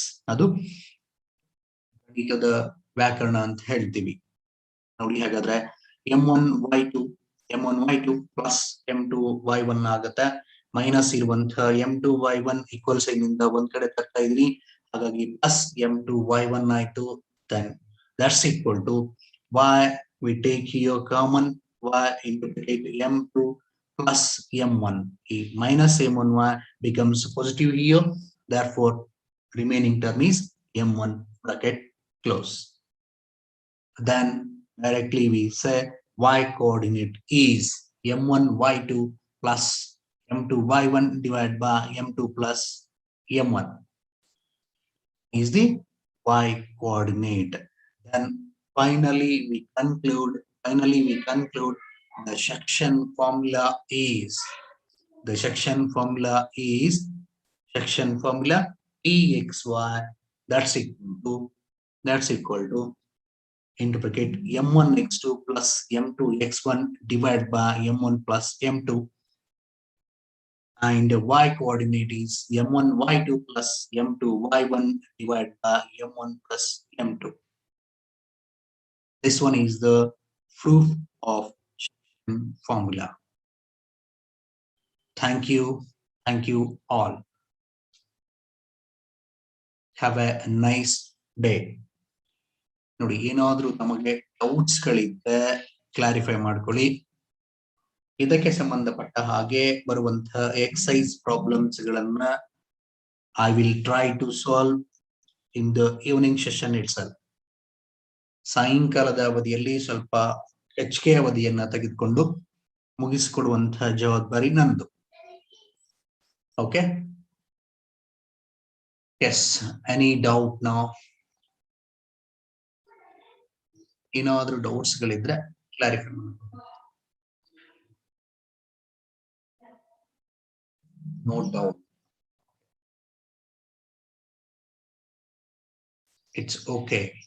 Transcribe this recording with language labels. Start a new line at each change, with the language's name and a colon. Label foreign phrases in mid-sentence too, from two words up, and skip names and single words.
Kannada: ಅದು ಗಣಿತದ ವ್ಯಾಕರಣ ಅಂತ ಹೇಳ್ತೀವಿ. ನೋಡಿ ಹಾಗಾದ್ರೆ m1y2 ಪ್ಲಸ್ m2y1 ಆಗುತ್ತೆ. ಮೈನಸ್ ಇರುವಂತಹ m2y1
English: equal sign
Kannada: ಇಂದ ಒಂದ್ ಕಡೆ ತರ್ತಾ ಇದೀನಿ, ಹಾಗಾಗಿ ಪ್ಲಸ್ m2y1 ಆಯ್ತು.
English: then that's equal to y we take here common y into m2 plus m1. Minus m1y becomes positive here, therefore remaining term is m1 bracket close. Then directly we say y coordinate is m1 y2 plus m2 y1 divided by m2 plus m1 is the y coordinate. Then finally we conclude the section formula is section formula pxy, that's equal to into bracket m1 x2 plus m2 x1 divided by m1 plus m2, and y coordinate is m1 y2 plus m2 y1 divided by m1 plus m2. This one is the proof of formula. Thank you all. Have a nice day.
Kannada: ನೋಡಿ, ಏನಾದ್ರೂ ತಮಗೆ ಡೌಟ್ಸ್ ಗಳಿದ್ರೆ ಕ್ಲಾರಿಫೈ ಮಾಡ್ಕೊಳ್ಳಿ. ಇದಕ್ಕೆ ಸಂಬಂಧಪಟ್ಟ ಹಾಗೆ ಬರುವಂತಹ
English: exercise problems ಗಳನ್ನ I will try to solve in the evening session itself.
Kannada: ಸಾಯಂಕಾಲದ ಅವಧಿಯಲ್ಲಿ ಸ್ವಲ್ಪ ಹೆಚ್ಚಿಗೆ ಅವಧಿಯನ್ನ ತೆಗೆದುಕೊಂಡು ಮುಗಿಸಿಕೊಡುವಂತಹ ಜವಾಬ್ದಾರಿ ನಂದು.
English: okay, yes, any doubt now?
Kannada: ಏನಾದ್ರೂ ಡೌಟ್ಸ್ ಗಳಿದ್ರೆ ಕ್ಲಾರಿಫೈ ಮಾಡಿ.
English: No doubt. It's okay.